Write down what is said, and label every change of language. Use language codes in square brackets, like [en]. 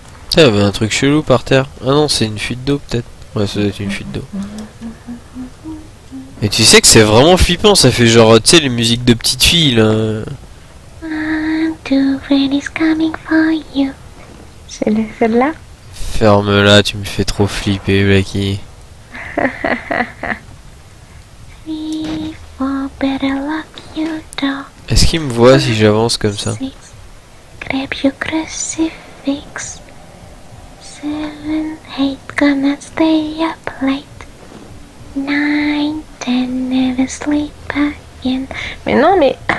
[fr] Ça, il y avait un truc chelou par terre. Ah non, c'est une fuite d'eau peut-être. Ouais, ça doit être une fuite d'eau. Et tu sais que c'est vraiment flippant, ça fait genre, tu sais, les musiques de petites filles là. [en] One, two, Freddy's coming for you. [fr] C'est celle-là? Ferme-la, tu me fais trop flipper, Blacky. [en] Three, four, better lock your door. [fr] Est-ce qu'il me voit si j'avance comme ça? [en] 6, grab your crucifix. 7, 8, gonna stay up late. 9, 10, never sleep again. [fr] Mais non, mais...